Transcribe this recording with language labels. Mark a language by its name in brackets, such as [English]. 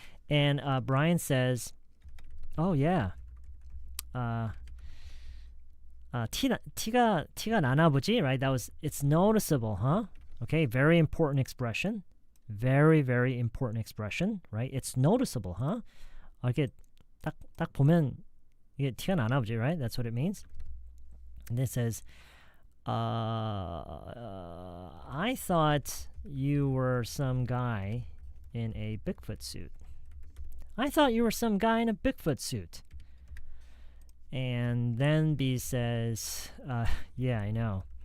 [English] And Brian says, "Oh, yeah. 티가 나나 보지?" Right? It's noticeable, huh? Okay, very important expression. Very, very important expression, right? It's noticeable, huh? [Korean] 이게 딱 보면 이게 티가 나나 보지, right? [English] That's what it means. And it says, I thought you were some guy in a Bigfoot suit. I thought you were some guy in a Bigfoot suit. And then B says, yeah, I know.